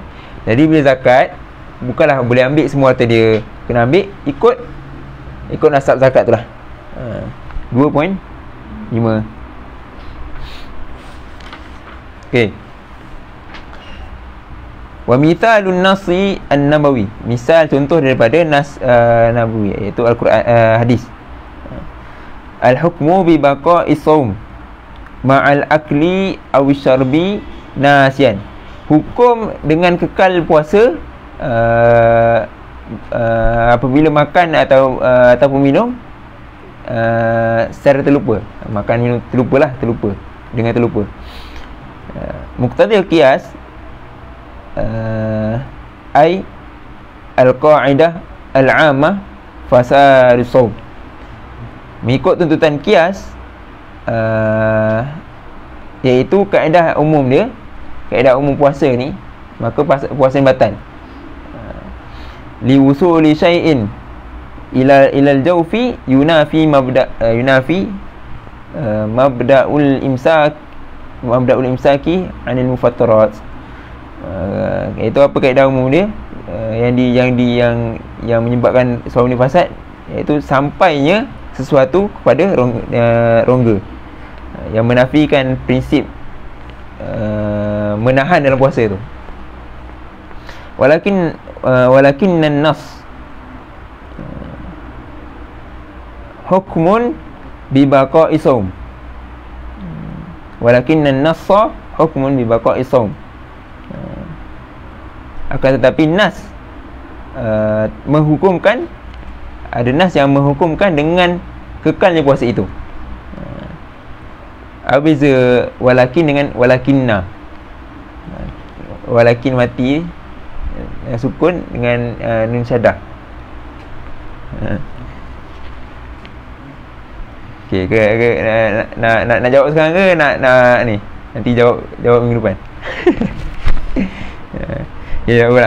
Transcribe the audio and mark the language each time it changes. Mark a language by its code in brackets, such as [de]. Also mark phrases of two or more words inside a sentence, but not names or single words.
[ms] Jadi bila zakat, bukanlah boleh ambil semua harta dia, kena ambil ikut nasab zakat tu lah. 2.5. Okey. [ar] ومثال النص النبوي, [ms] misal contoh daripada nas nabawi, iaitu al-Quran, hadis. [ar] الحكم ببقاء الصوم مع الأكل أو الشرب ناسيا. [ms] hukum dengan kekal puasa apabila makan ataupun minum secara terlupa. Makan minum terlupa dengan terlupa. [ar] مقتضى القياس أي القاعدة العامة فساد الصوم. [ms] Mengikut tuntutan qiyas, iaitu kaedah umum dia, kaedah umum puasa ni, maka puasa ni batal. [ar] لوصول شيء إلى الجوف ينافي مبدأ الإمساك عن المفطرات. [ms] Iaitu apa kaedah umum dia, yang menyebabkan saum ni fasad, iaitu sampainya sesuatu kepada rongga, yang menafikan prinsip menahan dalam puasa itu. [ar] ولكن النص حكم ببقاء الصوم. ولكن النص حكم ببقاء الصوم. [ms] Akan tetapi nas menghukumkan, ada nas yang menghukumkan dengan kekalnya puasa itu. Beza walakin dengan walakinna. Walakin mati sukun dengan nun syaddah. Okey, nak jawab sekarang ke nak ni? Nanti jawab minggu depan. Ya, jawablah.